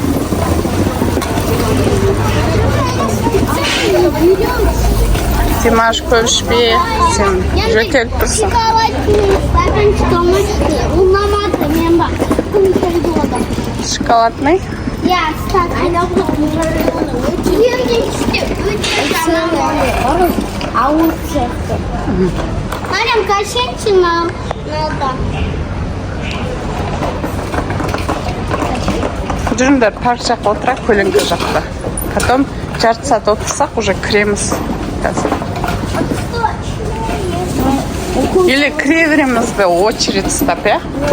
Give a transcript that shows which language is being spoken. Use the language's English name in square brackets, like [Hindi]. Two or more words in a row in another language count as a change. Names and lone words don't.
[Kazakh] Димаш көп ішпе, сен жөтеліп тұрсың. [Russian] Шоколадный? Марям, качайте нам надо. [Kazakh] Жүріңдер, парк жаққа отырайық, көлеңке жақта. Потом жарты саат отырсақ, уже кіреміз. Или кіре береміз бе, очередь ұстап, я?